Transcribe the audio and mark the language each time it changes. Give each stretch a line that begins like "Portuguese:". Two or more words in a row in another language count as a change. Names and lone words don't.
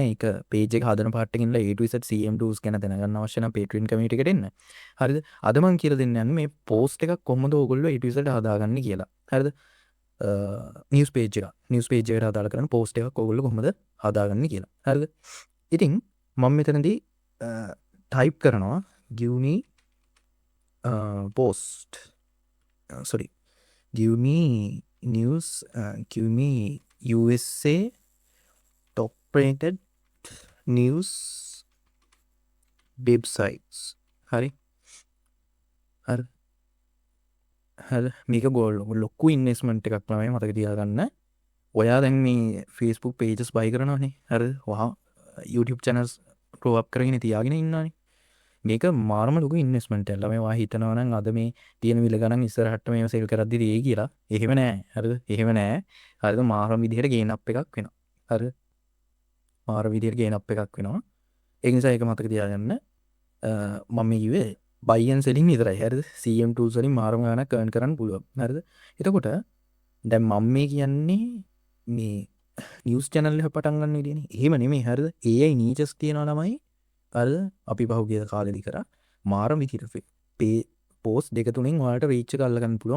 Sinhala: ඒක page එක හදන part එකකින්
English: A to Z CM tools
Sinhala: ගැන දැනගන්න අවශ්‍ය නම් Patreon community එකට එන්න. හරිද? අද මම කියලා දෙන්න යන්නේ මේ post එකක් කොහොමද ඕගොල්ලෝ
English: A to Z
Sinhala: හදාගන්නේ කියලා. හරිද? නිවුස් page එක. නිවුස් page එකට අදාළ කරන post එකක් ඕගොල්ලෝ කොහොමද හදාගන්නේ කියලා. හරිද? ඉතින් මම මෙතනදී type කරනවා
English: give me post sorry give me news give me USA top rated news websites
Sinhala: හරි හරි හරි මේක ගෝල් ලොක්කු ඉන්වෙස්ට්මන්ට් එකක් තමයි මතක තියාගන්න. ඔයා දැන් මේ
English: Facebook pages buy
Sinhala: කරනවානේ හරි වහා
English: YouTube channels grow up
Sinhala: කරගෙන තියාගෙන ඉන්නවානේ. මේක මාරම ලොකු ඉන්වෙස්ට්මන්ට් එකක්. ළමයි වා හිතනවා නම් අද මේ තියෙන මිල ගණන් ඉස්සරහට මේව සෙල් කරද්දි දෙයි කියලා. එහෙම නෑ. හරිද? එහෙම නෑ. හරිද? මාරම විදිහට
English: gain up
Sinhala: එකක් වෙනවා. හරිද? මාරම විදිහට
English: gain up
Sinhala: එකක් වෙනවා. ඒ නිසා ඒක මතක තියාගන්න. මම කිව්වේ
English: buy and selling
Sinhala: විතරයි. හරිද?
English: CM tools
Sinhala: වලින් මාරම ගණක් earn කරන්න පුළුවන්. හරිද? එතකොට දැන් මම මේ කියන්නේ මේ
English: news channel
Sinhala: එක පටන් ගන්න විදිහනේ. එහෙම නෙමෙයි. හරිද?
English: AI niches
Sinhala: තියනවා ළමයි. හරිද? අපි පහුගිය කාලෙදි කරා මාරම විදිහට පෝස්ට් දෙක තුනෙන් ඔයාලට රීච් එක අල්ල ගන්න පුළුවන්.